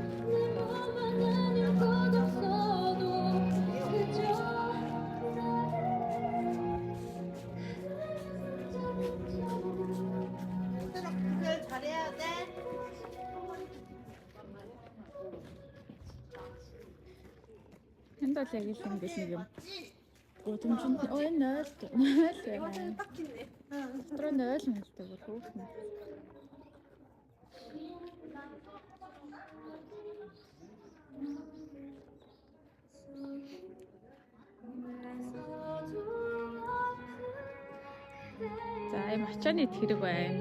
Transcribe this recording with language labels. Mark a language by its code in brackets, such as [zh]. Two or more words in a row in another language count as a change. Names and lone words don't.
[ko] 잘해야 돼. [mn] Энд бол яг л ингэж нэг юм. Гудамжинд ой 0 байна. [ko] 딱 찍네. [mn] Дотор 0 нэлтэй бүр хөөхнө. За ийм ачааны тэрэг байна.